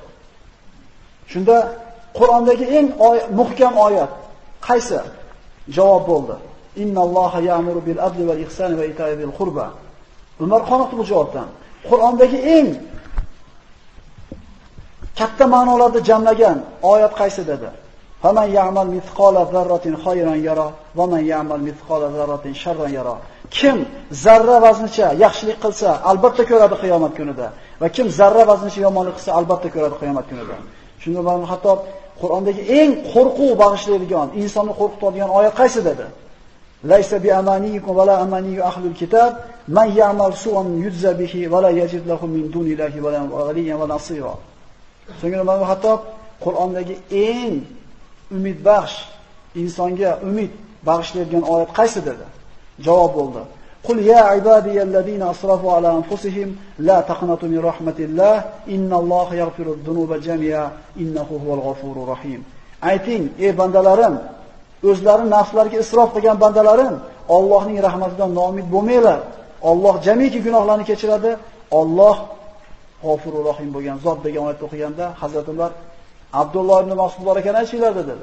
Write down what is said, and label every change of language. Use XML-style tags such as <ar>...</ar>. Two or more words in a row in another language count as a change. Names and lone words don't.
<uz>Shunda Qur'ondagi eng muhkam oyat qaysi? Javob bo'ldi.</uz> <ar>إن الله يأمر بالعدل والإحسان وإيتاء ذي القربى.</ar> <uz>Umar qoniqdi bu javobdan. Qur'ondagi eng katta ma'nolarni jamlagan oyat qaysi dedi?</uz> <ar>فمن يعمل مثقال ذرة خيرا يره ومن يعمل مثقال ذرة شرا يره.</ar> <uz>Kim zarra vaznicha yaxshilik qilsa, albatta ko'radi qiyomat kunida va kim zarra vaznicha yomonlik qilsa, albatta ko'radi qiyomat kunida. Shunda men hatto Qur'ondagi eng qo'rquv bag'ishlaydigan, insonni qo'rqitadigan oyat qaysi dedi?</uz> <ar>ليس بأمانيكم ولا أماني أهل الكتاب من يعمل سوءا يجز به ولا يجد له من دون الله وليا ولا نصيرا.</ar> <uz>So'ngra men hatto Qur'ondagi eng umid baxsh, insonga umid bag'ishlaydigan oyat qaysi dedi? Javob bo'ldi.</uz> <ar>قل يا عبادي الذين أسرفوا على أنفسهم لا تقنطوا من رحمة الله إن الله يغفر الذنوب جميعا إنه هو الغفور الرحيم.</ar> <uz>Ayting, ey bandalarim, o'zlari nafslariga isrof qilgan bandalarim, Allohning rahmatidan noumid bo'lmanglar. Alloh jamiki gunohlarni kechiradi. Alloh</uz> <ar>الغفور الرحيم</ar> <uz>bo'lgan zot degan oyat o'qiganda Hazrat Umar Abdulloh ibn Mas'ud bor ekan aytinglar dedi.</uz>